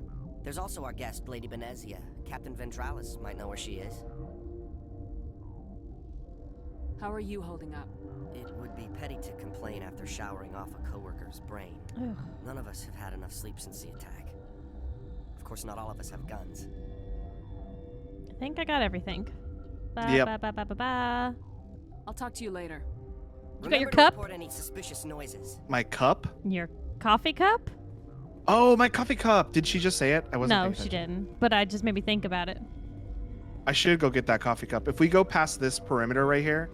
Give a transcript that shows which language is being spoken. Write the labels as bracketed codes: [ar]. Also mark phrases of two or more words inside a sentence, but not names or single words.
[en] There's also our guest, Lady Benezia. Captain Ventralis might know where she is. How are you holding up? It would be petty to complain after showering off a coworker's brain. Ugh. None of us have had enough sleep since the attack. Of course, not all of us have guns. I think I got everything. Ba, Yep. ba, ba, ba, ba, ba. I'll talk to you later. You got your Remember to cup? report any suspicious noises. My cup? Your coffee cup? Oh, my coffee cup. Did she just say it? I wasn't. No, paying she attention. didn't. But I just made me think about it. I should go get that coffee cup. If we go past this perimeter right here,